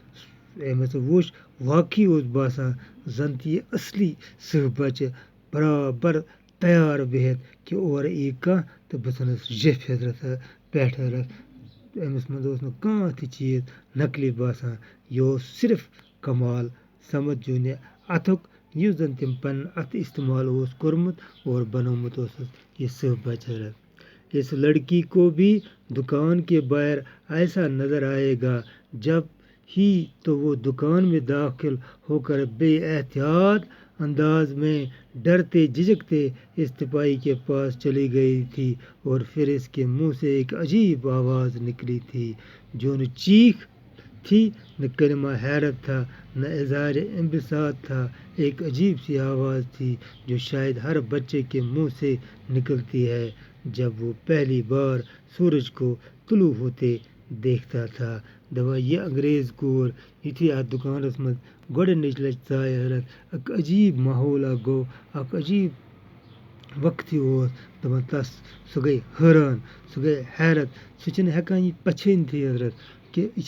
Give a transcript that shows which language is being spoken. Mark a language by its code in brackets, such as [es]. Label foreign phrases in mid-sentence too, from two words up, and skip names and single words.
[ks] أمۍ ہسا وُچھ واقعی اوس باسان زن تہِ یہِ اصلی سٕہہ بچہِ برابر تیار بِہِتھ کہِ اورٕ یی کانٛہہ تہٕ بہٕ ژھٕنس جیٚپھ حضرت پٮ۪ٹھ حضرت، أمِس منٛز اوس نہٕ کانٛہہ تہِ چیٖز نقلی باسان، یہِ اوس صرف کمال سمجھوُن یہِ اتھُک یُس زن تٔمۍ پنُن اتھٕ استعمال اوس کوٚرمُت اور بنومُت اوسُس یہ سٕہہ بچہ حضرت۔ [ur] اس لڑکی کو بھی دکان کے باہر ایسا نظر آئے گا جب ہی تو وہ دکان میں داخل ہو کر بے احتیاط انداز میں ڈرتے جھجکتے اس تپائی کے پاس چلی گئی تھی، اور پھر اس کے منہ سے ایک عجیب آواز نکلی تھی جو نہ چیخ تھی نہ کلمہ حیرت تھا نہ اظہار انبساط تھا، ایک عجیب سی آواز تھی جو شاید ہر بچے کے منہ سے نکلتی ہے جب وہ پہلی بار سورج کو طلوع ہوتے دیکھتا تھا۔ [ks] دپان یہ انگریز کور یُتھُے اتھ دُکانس منٛز گۄڈٕنِچ لٹہِ ژاے حضرت اکھ عجیب ماحول اکھ گوٚو، اکھ عجیب وقتٕے اوس دپان تس سۄ گٔے حٲران، سۄ گٔے حیرت، سۄ چھنہٕ ہٮ۪کان یہِ پہچٲنتھٕے حضرت کہِ یہِ